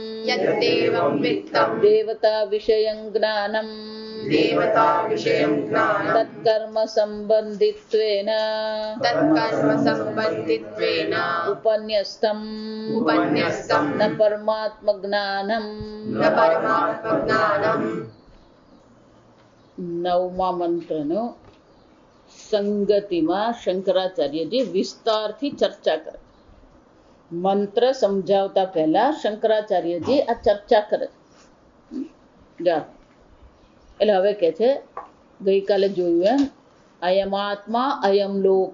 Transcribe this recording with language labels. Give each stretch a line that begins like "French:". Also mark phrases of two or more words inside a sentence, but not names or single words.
Sanskrit: देवता विषयं ज्ञानम् तत्कर्म संबंधित्वेन उपन्यस्तम् न परमात्म ज्ञानम् नवमा
Gujarati: મંત્રનો સંગતિમાં શંકરાચાર્યજી વિસ્તારથી ચર્ચા કરે. મંત્ર સમજાવતા પહેલા શંકરાચાર્યજી આ ચર્ચા કરે. એટલે હવે કે છે ગઈકાલે જોયું એમ
Sanskrit: अयम आत्मा अयम लोक.